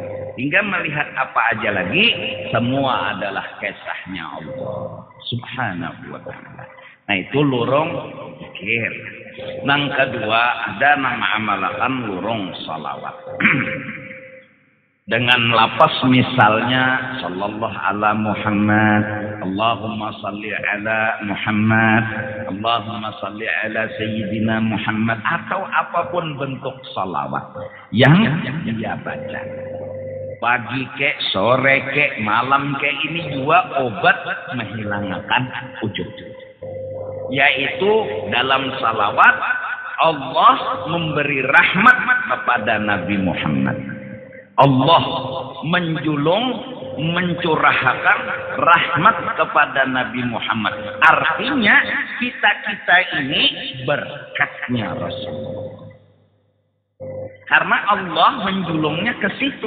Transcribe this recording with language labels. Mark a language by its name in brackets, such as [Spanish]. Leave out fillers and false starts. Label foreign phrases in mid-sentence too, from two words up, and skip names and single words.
[Indonesian] Hingga melihat apa aja lagi, semua adalah kisahnya Allah [Arabic] سبحانه وتعالى. [Indonesian] Nah itu lurung zikir. Yang kedua ada nama amalakan lurung salawat. Dengan lapas misalnya [Arabic] صلى الله على محمد، اللهم صل على محمد، اللهم صل على سيدنا محمد, [Indonesian] atau apapun bentuk salawat yang dia baca. Pagi kek, sore kek, malam kek, ini juga obat menghilangkan ujub. Yaitu dalam salawat Allah memberi rahmat kepada Nabi Muhammad. Allah menjulung, mencurahkan rahmat kepada Nabi Muhammad. Artinya kita ini berkatnya Rasulullah. Karena Allah menjulungnya ke situ.